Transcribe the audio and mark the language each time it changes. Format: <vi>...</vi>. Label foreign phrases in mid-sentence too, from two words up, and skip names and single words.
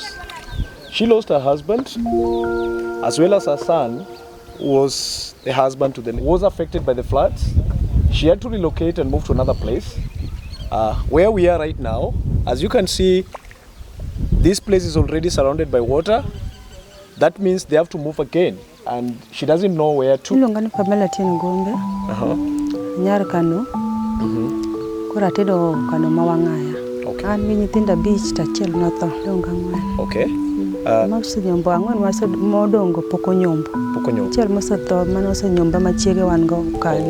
<en>She lost her husband as well as her son, who was the husband to was affected by the floods. She had to relocate and move to another place. Where we are right now, as you can see, this place is already surrounded by water. That means they have to move again, and she doesn't know where to.</en> <luo>Tedo kano mawangaya. An gi nyithindo abich to achiel notho dongo ang'wen. Mosonyombo ang'wen modongo pok onyombo. Achiel mosetho mane osenyomba machiege wan go kanyo.</luo>